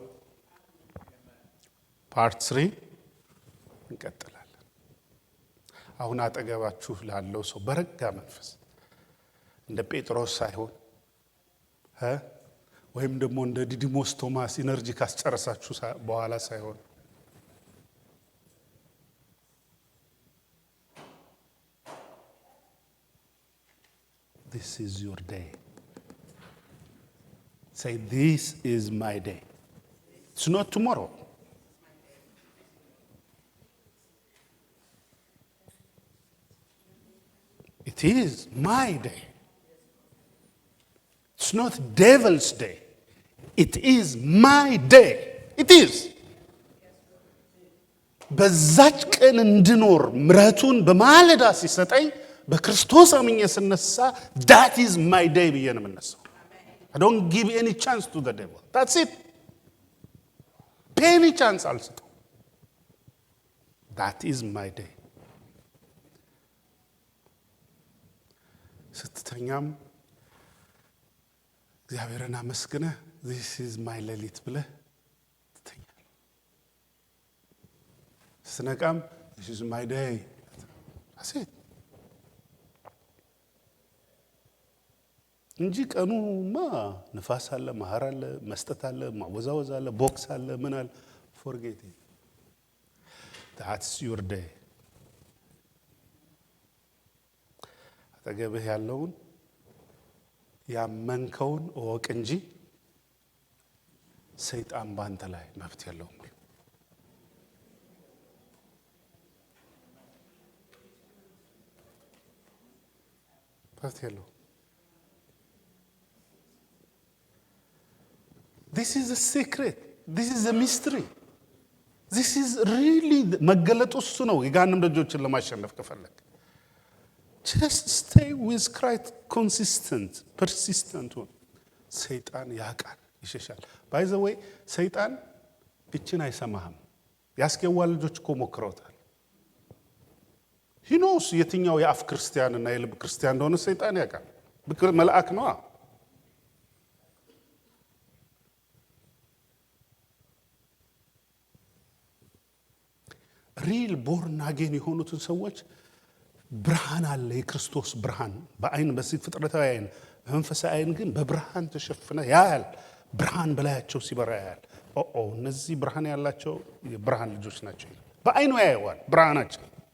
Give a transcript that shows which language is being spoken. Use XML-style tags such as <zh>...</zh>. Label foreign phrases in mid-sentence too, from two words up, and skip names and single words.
<am>ፓርት 3 እንቀጥላለን። አሁን አጠገባችሁ ላለው ሰው በረጋ መንፈስ እንደ ጴጥሮስ ሳይሆን ወይም ደግሞ እንደ ዲዲሞስ ቶማስ ኢነርጂ ካስጨረሳችሁ በኋላ ሳይሆን</am> <en>this is your day. Say, this is my day. It's not tomorrow. It is my day. It's not devil's day. It is my day. It is.</en> <am>በዛች ቀን እንድኖር ምሕረቱን በማለዳ ሲሰጠኝ በክርስቶስ አምኜ ስነሳ</am> <en>that is my day</en> <am>ብዬ ነው የምነሳው።</am> <en>I don't give any chance to the devil. That's it. Any chance አልሰጠው። That is my day.</en> <am>ስትተኛም እግዚአብሔርን አመስግነህ</am> <en>this is my</en> <am>ሌሊት ብለህ ትተኛለህ። ስትነቃም</am> <en>this is my day. That's it.</en> <am>እንጂ ቀኑማ ንፋስ አለ፣ ማህር አለ፣ መስጠት አለ፣ ማወዛወዝ አለ፣ ቦክስ አለ፣ ምን አለ።</am> <en>forget it. That's your day.</en> <am>አጠገብህ ያለውን ያመንከውን እወቅ እንጂ ሰይጣን ባንተ ላይ መብት የለውም። መብት የለውም።</am> <en>This is a secret. This is a mystery. This is really</en> <am>መገለጡ እሱ ነው። የጋንም ደጆችን ለማሸነፍ ከፈለክ</am> <en>just stay with Christ consistent, persistent.</en> <am>ሰይጣን ያቃል፣ ይሸሻል።</am> <en>by the way</en> <am>ሰይጣን እችን አይሰማህም። ያስኬዋ ልጆች እኮ ሞክረውታል።</am> <en>he knows</en> <am>የትኛው የአፍ ክርስቲያን እና የልብ ክርስቲያን እንደሆነ ሰይጣን ያቃል። መልአክ ነው።</am> <en>real born again</en> <am>የሆኑትን ሰዎች ብርሃን አለ፣ የክርስቶስ ብርሃን በአይን በዚህ ፍጥረታዊ አይን፣ በመንፈሳዊ አይን ግን በብርሃን ተሸፍነ ያያል። ብርሃን በላያቸው ሲበራ ያያል። እነዚህ ብርሃን ያላቸው የብርሃን ልጆች ናቸው። በአይኑ ያየዋል ብርሃናቸው።</am>